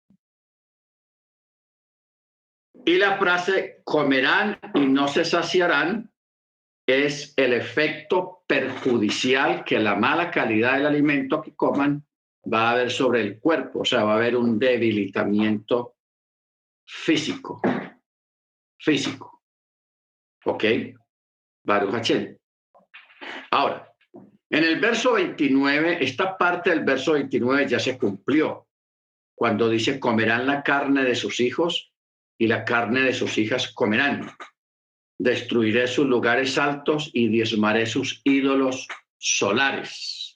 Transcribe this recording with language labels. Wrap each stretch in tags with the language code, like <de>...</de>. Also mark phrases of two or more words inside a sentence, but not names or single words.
<es>Y la frase comerán y no se saciarán es el efecto perjudicial que la mala calidad del alimento que coman va a haber sobre el cuerpo. O sea, va a haber un debilitamiento físico. Físico. ¿Ok?</es> <he>ברוך השם.</he> <es>Ahora, en el verso 29, esta parte del verso 29 ya se cumplió, cuando dice, comerán la carne de sus hijos y la carne de sus hijas comerán. Destruiré sus lugares altos y diezmaré sus ídolos solares.</es>